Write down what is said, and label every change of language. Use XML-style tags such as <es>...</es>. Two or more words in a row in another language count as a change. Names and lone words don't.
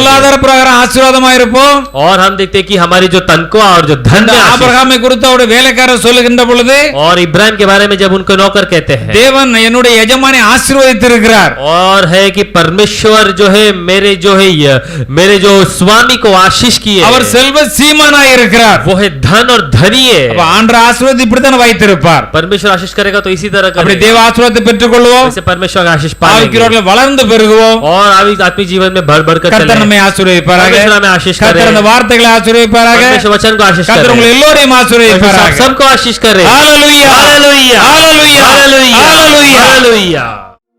<ta>பொருளாதார பிரகாரம் ஆசீர்வாதமாய் இருப்போம்.</ta> <hi>और हम देखते हैं कि हमारी जो तनख्वाह और जो धन</hi> <ta>இந்த</ta> <hi>में आशीष।</hi> <ta>ஆபிரகாமை குறித்து அவருடைய வேலைக்காரர் சொல்லுகின்ற பொழுது</ta> <hi>और इब्राहिम के बारे में जब उनको नौकर कहते हैं,</hi> <ta>தேவன் என்னுடைய எஜமானை ஆசீர்வதித்திருக்கிறார்.</ta> <hi>और है कि परमेश्वर जो है मेरे जो स्वामी को आशीष किए,</hi> <ta>அவர் செல்வ சீமானாய் இருக்கிறார்.</ta> <hi>वो है धन और धनी है।</hi> <ta>அப்ப ஆண்டவர் ஆசீர்வாதத்தை இப்படித்தான் வைத்திருப்பார்.</ta> <hi>परमेश्वर आशीष करेगा तो इसी तरह</hi> <ta>அப்படி</ta> <hi>करेगा।</hi> <ta>தேவ ஆசீர்வாதத்தை பெற்றுக்கொள்வோம்,</ta> <hi>ऐसे परमेश्वर का आशीष पाएंगे</hi> <ta>ஆவிக்குரியவர்கள் வளர்ந்து பெருகுவோம்.</ta> <hi>और आत्मिक जीवन में भर भर कर</hi> <ta>கர்த்தர்</ta> <hi>चलें।</hi> <ta>நம்மை ஆசீர்வதிப்பாராக.</ta> <hi>परमेश्वर हमें आशीष करे।</hi> <ta>கர்த்தர் அந்த வார்த்தைகளை ஆசீர்வதிப்பாராக.</ta> <hi>परमेश्वर वचन को आशीष</hi> <ta>கர்த்தர்</ta> <hi>करे।</hi> <ta>உங்களை எல்லோரையும்</ta> <hi>परमेश्वर</hi> <ta>ஆசீர்வதிப்பாராக.</ta> <hi>सबको आशीष करे।</hi> <ta>ஹalleluya,</ta> <hi>हालेलुया,</hi> <ta>ஹalleluya,</ta> <hi>हालेलुया,</hi> <ta>ஹalleluya.</ta> <hi>हालेलुया।</hi>